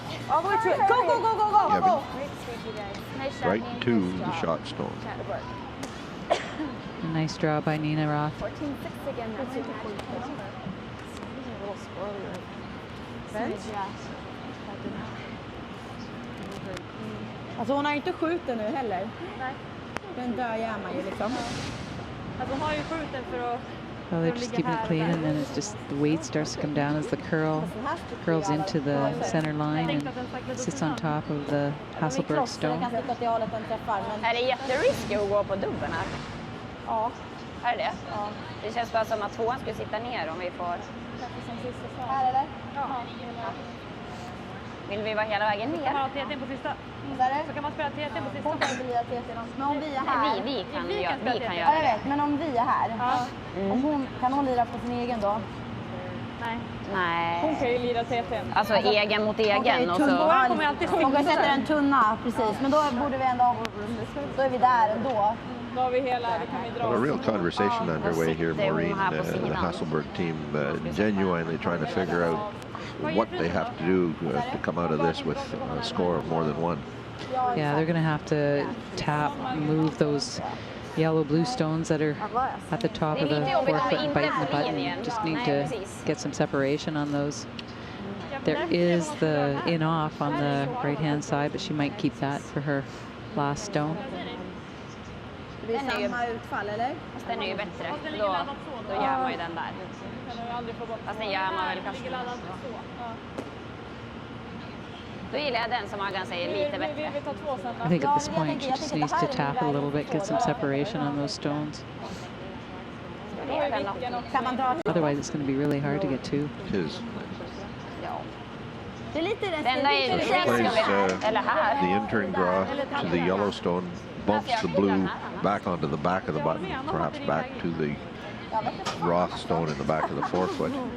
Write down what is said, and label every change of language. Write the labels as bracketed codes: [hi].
[en] All the way to it. Go, go, go, go, go. Gevings. Great sweep, you guys. Nice job, Right Nina. to the shot stone. A nice draw by Nina Roth. 14-6 again. That's a little squirrely, right? [sv] Alltså hon har inte skjutit nu heller. Nej. Den där gör man ju liksom. Alltså hon har ju skjutit för att [en] Oh, they're just keeping it clean, and then it's just the weight starts to come down as the curls into the center line and sits on top of the Hasselborg stone. [sv] Är det jätterisky att gå på dubben här? Ja. Är det? Ja. Det känns bara som att 2:an skulle sitta ner om vi får... Här eller? Ja. Vill vi vara hela vägen ner? Kan man ha TT på sista? Så kan man spela TT på sista. Hon kan inte lira TT. Men om vi är här. Nej, vi kan göra Ja, jag det. vet. Men om vi är här. Om kan hon lira på sin egen då? Nej. Hon kan ju lira TT. Alltså egen mot egen. Och så... Hon kommer alltid Hon kan sätta en tunna, precis. Men då borde vi ändå... Då är vi där ändå. Då har vi hela, det kan vi dra. [en] Well, a real conversation underway here, Maureen, the Hasselborg team genuinely trying to figure out what they have to do to come out of this with a score of more than 1. Yeah, they're going to have to move those yellow-blue stones that are at the top of the forefoot and biting the button. Just need to get some separation on those. There is the in-off on the right-hand side, but she might keep that for her last stone. [sv] Det blir samma utfall, eller? Fast den är ju bättre. Då gör man ju den där. Fast den gör man väl kanske. Då gillar jag den som Aggan säger lite bättre. [en] I think at this point she just needs to tap it a little bit, get some separation on those stones. Otherwise it's going to be really hard to get to. The intern draw to the yellow stone, bumps the blue back onto the back of the button, perhaps back to the Roth stone in the back of the forefoot.